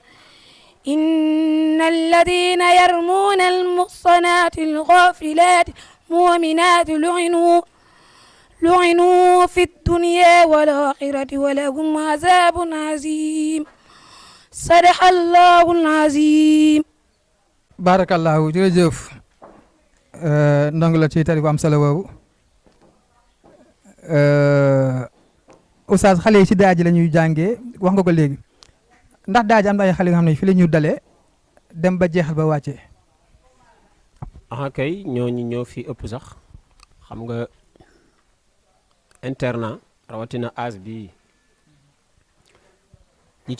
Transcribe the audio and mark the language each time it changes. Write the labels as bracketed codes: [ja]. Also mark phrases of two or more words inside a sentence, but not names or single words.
[ar] إن الذين يرمون المحصنات الغافلات المؤمنات لعنوا في الدنيا والآخرة ولهم عذاب عظيم صدق الله العظيم [wo] barakallahu jërëjëf ndongo la ci tari bu am solo boobu oustaz xale yi ci daara ji la ñuy jàngee wax nga ko léegi ndax daara ji am na ay xale yoo xam ne fi la ñu dalee dem ba jeexal ba wàccee. kay ñooñu ñoo fi ëpp sax xam nga internat rawatina âge bi ñi